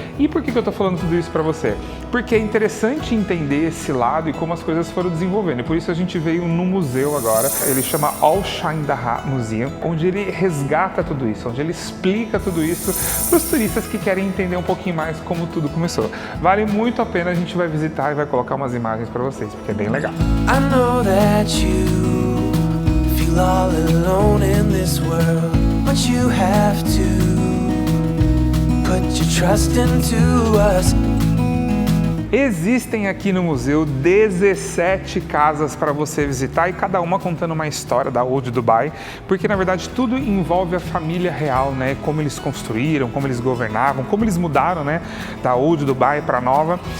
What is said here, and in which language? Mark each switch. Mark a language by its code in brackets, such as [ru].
[pt] E por que eu estou falando tudo isso para você? Porque é interessante entender esse lado e como as coisas foram desenvolvendo, e por isso a gente veio no museu agora, ele chama Al Sharm Daha Museum, onde ele resgata tudo isso, onde ele explica tudo isso para os turistas que querem entender um pouquinho mais como tudo começou. Vale muito a pena, a gente vai visitar e vai colocar umas imagens para vocês, porque é bem legal. [en] I know that you feel all alone in this world, but you have to put your trust into us. [pt] Existem aqui no museu 17 casas para você visitar e cada uma contando uma história da Old Dubai, porque na verdade tudo envolve a família real, né? Como eles construíram, como eles governavam, como eles mudaram, né? Da Old Dubai para a nova.